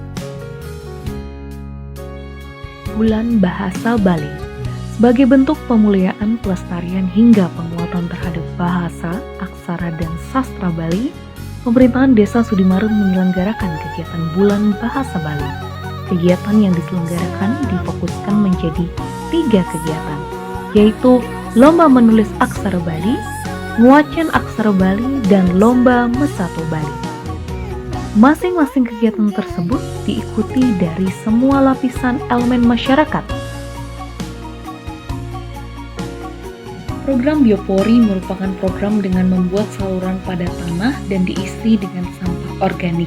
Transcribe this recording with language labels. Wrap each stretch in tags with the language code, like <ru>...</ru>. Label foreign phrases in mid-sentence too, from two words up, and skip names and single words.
<id>Bulan Bahasa Bali sebagai bentuk pemuliaan, pelestarian hingga penguatan terhadap bahasa, aksara, dan sastra Bali, Pemerintahan Desa Sudimara menyelenggarakan kegiatan Bulan Bahasa Bali. Kegiatan yang diselenggarakan difokuskan menjadi 3 kegiatan, yaitu Lomba Menulis Aksara Bali, Nguacan Aksara Bali, dan Lomba Mesatu Bali. Masing-masing kegiatan tersebut diikuti dari semua lapisan elemen masyarakat. Program Biopori merupakan program dengan membuat saluran pada tanah dan diisi dengan sampah organik.</id>